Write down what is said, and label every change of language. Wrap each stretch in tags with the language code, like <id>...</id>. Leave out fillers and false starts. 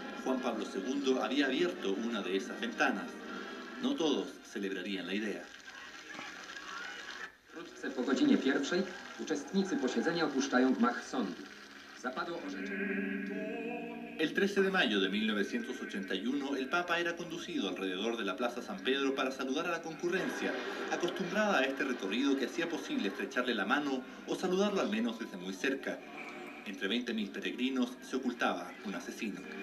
<es>Juan Pablo II había abierto una de esas ventanas. No todos celebrarían la idea.</es> <pl>Wkrótce po godzinie 1 uczestnicy posiedzenia opuszczają gmach sądu. Zapadło orzeczenie.</pl> <es>El 13 de mayo de 1981, el Papa era conducido alrededor de la Plaza San Pedro para saludar a la concurrencia, acostumbrada a este recorrido que hacía posible estrecharle la mano o saludarlo al menos desde muy cerca. Entre 20.000 peregrinos se ocultaba un asesino.</es>